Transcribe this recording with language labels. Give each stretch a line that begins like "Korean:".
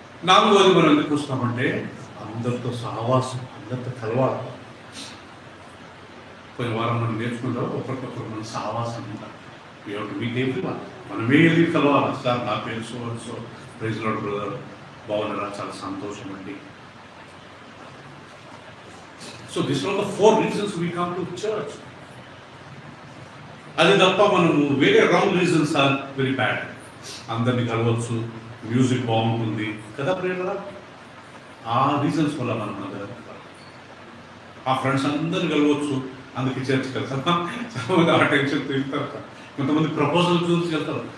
Telugu: నాలుగోది మనం ఎందుకు వస్తామంటే అందరితో సహవాసం, అందరితో కలవాలి. పోయిన వారం మనం నేర్చుకుంటాం, ఒకరికొకరు మనం సహవాసం ఉంటాం. మీకు ఏంటి మనమే వెళ్ళి కలవాలి. సార్ నా పేరు సో ప్రైజ్ లార్డ్ బ్రదర్, బాగున్నారా, చాలా సంతోషం అండి.
English: So this are the 4 reasons we come to church.
Telugu: అది తప్ప మనము వేరే
English: Wrong reasons are very bad.
Telugu: అందరినీ కలవచ్చు, మ్యూజిక్ బాగుంటుంది కదా ప్రేరణ, ఆ రీజన్స్ వల్ల మనం ఆ ఫ్రెండ్స్ అందరిని కలవచ్చు, అందుకే చర్చ్కి వెళ్తారు. చాలామంది ఆ టెన్షన్తో వెళ్తారు. కొంతమంది ప్రపోజల్ చూసి వెళ్తారు.